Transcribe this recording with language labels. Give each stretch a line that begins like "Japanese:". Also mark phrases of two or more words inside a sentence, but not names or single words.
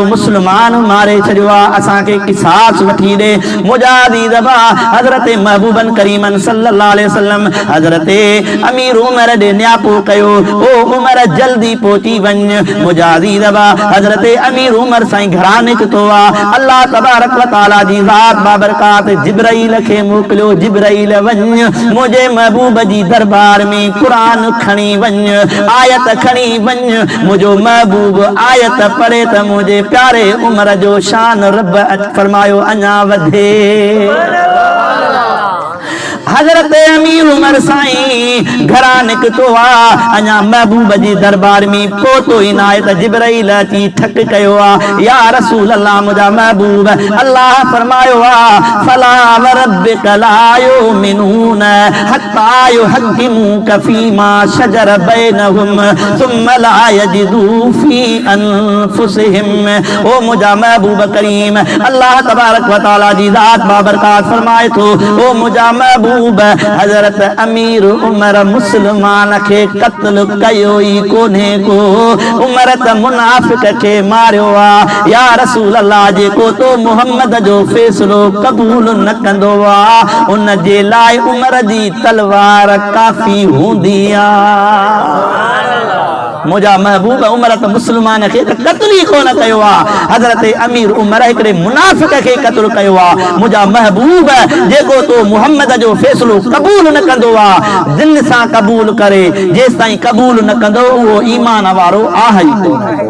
Sindhi: मुसलमान मारे छॾियो आहे असांखे क़िसास वठी ॾे मुजादी दबा हज़रत महबूबन करीमन
Arabic: صلى الله عليه وسلم
Sindhi: हज़रत अमीर उमर ॾे न्यापो कयो ओ उमर जल्दी पहुची वञ मुजादी दबा हज़रत अमीर उमर साईं घरां निकितो आहे
Arabic: الله تبارك وتعالى
Sindhi: जी ज़ात बाबरकात जिब्राइल खे मोकिलियो जिब्राइल वञ मुंहिंजे महबूब जी दरबार में क़ुरान खणी वञ आयत खणी वञ मुंहिंजो महबूब आयत पढ़े त मुंहिंजे प्यारे उमर जो शान रब फरमायो अञा वधे हज़रत अमीर उमर साईं घरां निकितो आहे अञा महबूब जी दरबार में पहुतो ई न आहे त जिब्राइल अची ठक कयो आहे
Arabic: يا رسول الله
Sindhi: मुंहिंजा महबूब अल्लाह फरमायो आहे
Arabic: فلا وربك لا يؤمنون حتى يحكموك فيما شجر بينهم ثم لا يجدوا في
Sindhi: अनफुसिहिम ओ मुंहिंजा महबूब करीम
Arabic: الله تبارك وتعالى
Sindhi: जी ज़ात बाबरकात फरमाए थो ओ मुंहिंजा महबूब हज़रत अमीर उमर मुसलमान के कत्ल कयो ई कोन्हे को उमर त मुनाफिक के मारियो आ
Arabic: يا رسول الله
Sindhi: जेको तो मोहम्मद जो फैसलो कबूल न कंदो आ उन जे लाइ उमर जी तलवार काफ़ी हूंदी आ मुंहिंजा महबूब उमर त मुसलमान खे त क़त्ल ई कोन कयो आहे हज़रत अमीर उमर हिकिड़े मुनाफ़िक खे क़त्ल कयो आहे मुंहिंजा महबूब जेको तो मुहम्मद जो फैसलो क़बूल न कंदो आहे दिल सां क़बूल करे जेसि ताईं क़बूल न कंदो उहो ईमान वारो आहे ई कोन